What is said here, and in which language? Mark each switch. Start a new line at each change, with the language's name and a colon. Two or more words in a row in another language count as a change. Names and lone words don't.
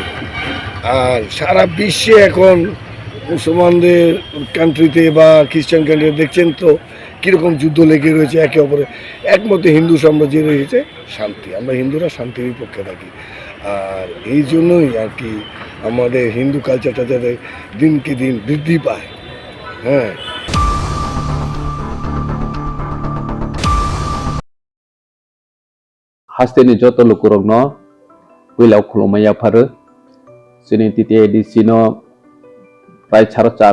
Bangla: আর সারা বিশ্বে এখন মুসলমানদের কান্ট্রিতে বা খ্রিস্টান কান্ট্রিতে দেখছেন তো কীরকম যুদ্ধ লেগে রয়েছে একে অপরে। একমাত্র হিন্দু সাম্রাজ্যে রয়েছে শান্তি। আমরা হিন্দুরা শান্তির পক্ষে থাকি, আর এই জন্যই আর কি আমাদের হিন্দু কালচারটা যাতে দিনকে দিন বৃদ্ধি পায়। হ্যাঁ,
Kok Borok: Hasteni joto lukurogno wilau khulumaya pharu sini titi edisino prai 4.5